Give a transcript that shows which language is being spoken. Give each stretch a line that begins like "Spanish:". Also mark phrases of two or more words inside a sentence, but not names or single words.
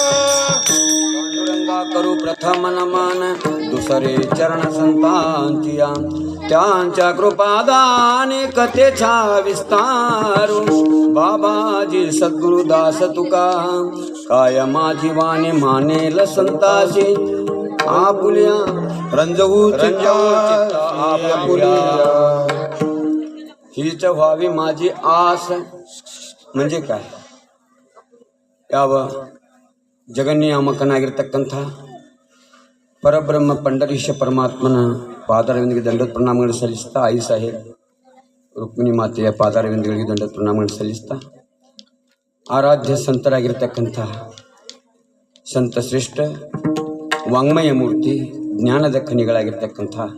Marathi: पांडुरंगा करू प्रथम नमन दुसरे चरण संतांचिया त्यांच्या कृपादाने कथेचा विस्तार बाबाजी सद्गुरुदास तुका काय माझी वाणी मानेल संताशी आपुल्या रंजवू आपुल्या हीच व्हावी माझी आस म्हणजे काय
Kannada: ಯಾವ ಜಗನ್ನಿಯಾಮಕನಾಗಿರ್ತಕ್ಕಂಥ ಪರಬ್ರಹ್ಮ ಪಂಡರೀಶ ಪರಮಾತ್ಮನ ಪಾದಾರವಿಂದಗಳಿಗೆ ದಂಡೋತ್ ಪ್ರಣಾಮಗಳನ್ನು ಸಲ್ಲಿಸ್ತಾ ಐ ಸಾಹೇಬ್ ರುಕ್ಮಿಣಿ ಮಾತೆಯ ಪಾದಾರವಿಂದಗಳಿಗೆ ದಂಡೋತ್ ಪ್ರಣಾಮಗಳನ್ನು ಸಲ್ಲಿಸ್ತಾ ಆರಾಧ್ಯ ಸಂತರಾಗಿರ್ತಕ್ಕಂಥ ಸಂತ ಶ್ರೇಷ್ಠ ವಾಂಗ್ಮಯ ಮೂರ್ತಿ ಜ್ಞಾನದ ಖನಿಗಳಾಗಿರ್ತಕ್ಕಂಥ